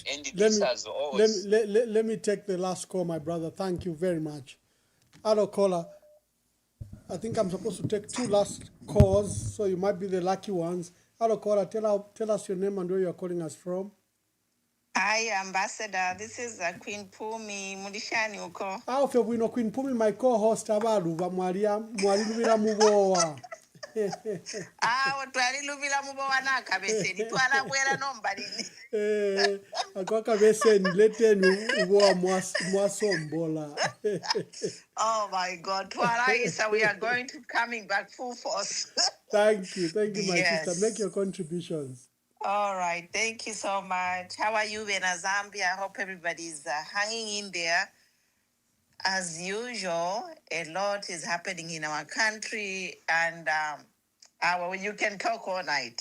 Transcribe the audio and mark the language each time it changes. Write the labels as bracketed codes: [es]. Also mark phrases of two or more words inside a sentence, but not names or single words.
[en] Let me take the last call, my brother. Thank you very much. Hello, caller. I think I'm supposed to take 2 last calls, so you might be the lucky ones. Hello, caller. Tell us your name and where you're calling us from. Hi, Ambassador. This is Queen Pumi Mudishani uko. [bem] Fyo bwino Queen Pumi, [en] my co-host [bem] abaluva mwalilubira mubowa. Twalilubira mubowa nakabeseni twala bwera nombalini. Akwaka beseni leteni ubowa mwasombola. [en] Oh my God, [bem] Twala Isa, [en] we are going to coming back full force. Thank you, my sister. Make your contributions. All right, thank you so much. How are you in Zambia? I hope everybody's hanging in there. As usual, a lot is happening in our country, and you can talk all night.